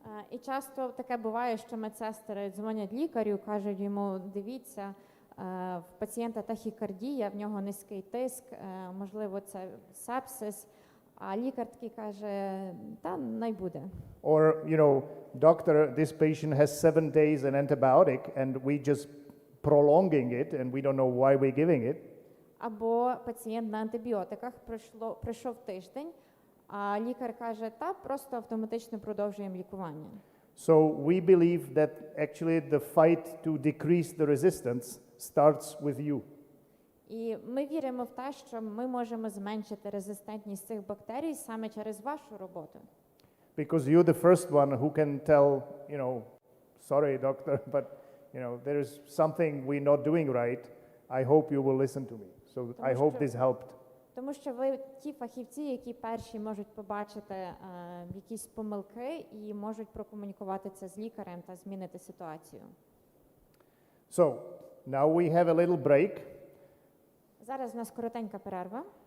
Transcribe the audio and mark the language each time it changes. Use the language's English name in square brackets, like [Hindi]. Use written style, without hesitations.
[Ukrainian] І часто таке буває, що медсестри дзвонять лікарю, кажуть йому, дивіться, в пацієнта тахікардія, в нього низький тиск, можливо, це сепсис, а лікар такий каже, та най буде. [English] Or, doctor, this patient has 7 days an antibiotic and we just prolonging it and we don't know why we're giving it. [Ukrainian] Або пацієнт на антибіотиках пройшов тиждень, а лікар каже, та просто автоматично продовжуємо лікування. [English] So we believe that actually the fight to decrease the resistance starts with you. [Ukrainian] І ми віримо в те, що ми можемо зменшити резистентність цих бактерій саме через вашу роботу. [English] Because you're the first one who can tell, sorry doctor, but there is something we're not doing right. I hope you will listen to me. So I hope this helped. [Ukrainian] Тому що ви ті фахівці, які перші можуть побачити якісь помилки і можуть прокомунікувати це з лікарем та змінити ситуацію. [English] So, now we have a little break. [Ukrainian] Зараз у нас коротенька перерва.